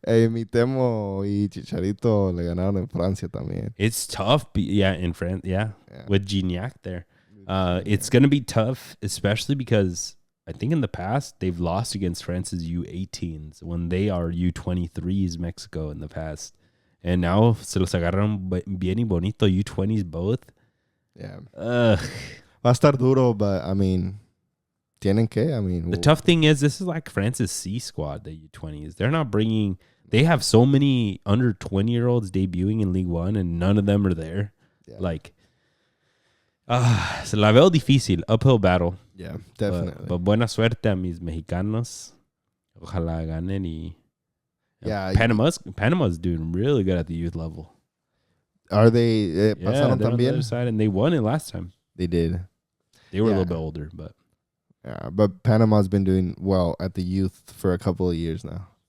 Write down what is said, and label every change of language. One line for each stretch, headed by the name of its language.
Spanish: Mi Temo y Chicharito le ganaron en Francia también.
English: It's tough, in France, with Gignac there. It's going to be tough, especially because I think in the past, they've lost against France's U18s when they are U23s, Mexico, in the past. And now
Spanish: se los agarran bien y bonito, U20s both.
English: Yeah.
Spanish: Va a estar duro,
English: but, I mean,
Spanish: tienen que.
English: I mean, the tough thing is, this is like France's C squad, the U20s. They're not bringing... They have so many under 20-year-olds debuting in League One, and none of them are there. Yeah. Like,
Spanish: se la veo difícil,
English: uphill battle. Yeah, definitely.
Spanish: But buena suerte a mis mexicanos. Ojalá ganen y...
English: Yeah, Panama's doing really good at the youth level. Are they?
Spanish: Pasaron
English: they're on the
Spanish: también?
English: other side, and they won it last time. They did. They were a little bit older, but... Yeah, but Panama's been doing well at the youth for a couple of years now.